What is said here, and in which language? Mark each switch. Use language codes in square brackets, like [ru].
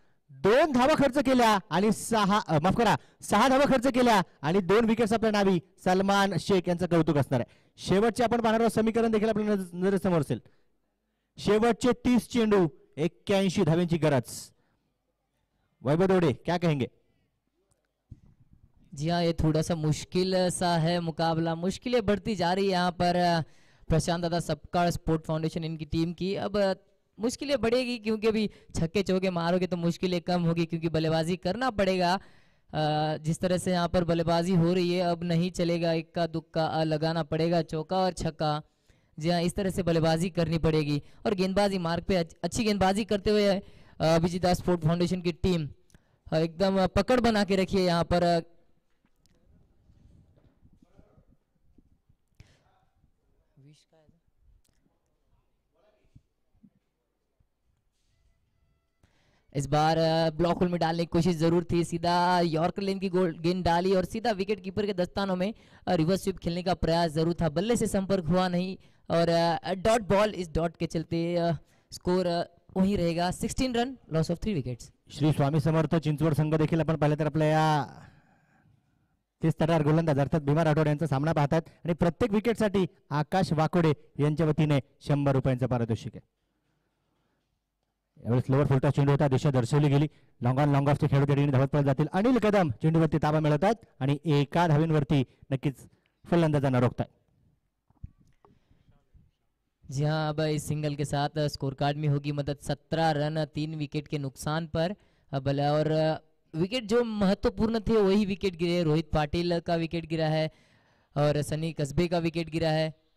[mr] 2 धावा खर्च केल्या आणि 6 धावा खर्च केल्या आणि 2 विकेट्स आपल्या नावी. सलमान शेख यांचं कौतुक असणार आहे. शेवटचे आपण पाहणार आहोत समीकरण देखील आपल्या नजरेसमोर असेल. शेवटचे 30 चेंडू 81 धाव्यांची गरज. [hi] वैभव दोडे क्या कहेंगे? जी हाँ, ये थोड़ा सा मुश्किल सा है मुकाबला. मुश्किलें बढ़ती जा रही है यहाँ पर. प्रशांत दादा सपकाळ स्पोर्ट फाउंडेशन इनकी टीम की. अब मुश्किलें बढ़ेगी क्योंकि अभी छक्के चौके मारोगे तो मुश्किलें कम होगी क्योंकि बल्लेबाजी करना पड़ेगा. जिस तरह से यहाँ पर बल्लेबाजी हो रही है अब नहीं चलेगा. इक्का दुक्का लगाना पड़ेगा, चौका और छक्का. जी हाँ, इस तरह से बल्लेबाजी करनी पड़ेगी. और गेंदबाजी मार्ग पे अच्छी गेंदबाजी करते हुए अभिजीत दास स्पोर्ट फाउंडेशन की टीम एकदम पकड़ बना के रखी है यहाँ पर. इस बार ब्लॉक होल में डालने की कोशिश जरूर थी. सीधा यॉर्कर लेन की गेंद डाली और सीधा विकेट कीपर के दस्तानों में रिवर्स स्वीप खेलने का प्रयास जरूर था. बल्ले से संपर्क हुआ नहीं और डॉट बॉल. इस डॉट के चलते स्कोर वही रहेगा 16 run, loss of 3 wickets. [mr] Shri Swami Samarth Chinchwad संघ देखील आपण पाहिलं तर आपल्या या 30 तरार गोलंदाज अर्थात भीमा राठोड यांचा सामना पाहतात आणि प्रत्येक विकेटसाठी आकाश वाकोडे यांच्या वतीने 100 रुपयांचं पारितोषिक आहे. यावेळेस लोअर फुलटा चेंडू होता. दिशा दर्शवली गेली. लॉंग ऑन लॉंग ऑफचे खेळाडू त्या धावत पळत जातील. अनिल कदम चेंडूवरती ताबा मिळवतात आणि 1 धावींवरती नक्कीच फलंदाजांना रोखतात. [hi] जी हाँ, अब इस सिंगल के साथ स्कोर कार्ड में होगी मदद. 17 रन 3 विकेट के नुकसान पर. अब और विकेट जो महत्वपूर्ण थे वही विकेट गिरे. रोहित पाटिल का विकेट गिरा है और सनी कस्बे का विकेट गिरा है.